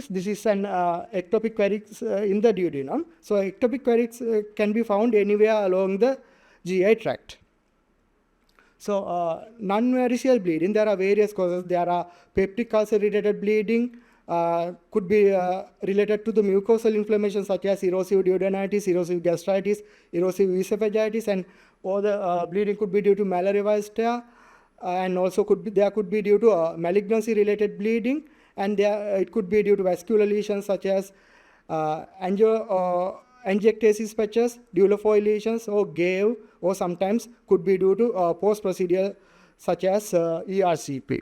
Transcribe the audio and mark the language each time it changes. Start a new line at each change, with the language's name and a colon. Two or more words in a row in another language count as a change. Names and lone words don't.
English: This is an ectopic varix in the duodenum. So ectopic varix can be found anywhere along the GI tract. So non-variceal bleeding, there are various causes. There are peptic ulcer-related bleeding, could be related to the mucosal inflammation such as erosive duodenitis, erosive gastritis, erosive esophagitis, and all the bleeding could be due to malarial tear, and also there could be due to malignancy-related bleeding, and it could be due to vascular lesions such as angiectasis patches, duofoil lesions, or GAVE, or sometimes could be due to post-procedural such as ERCP.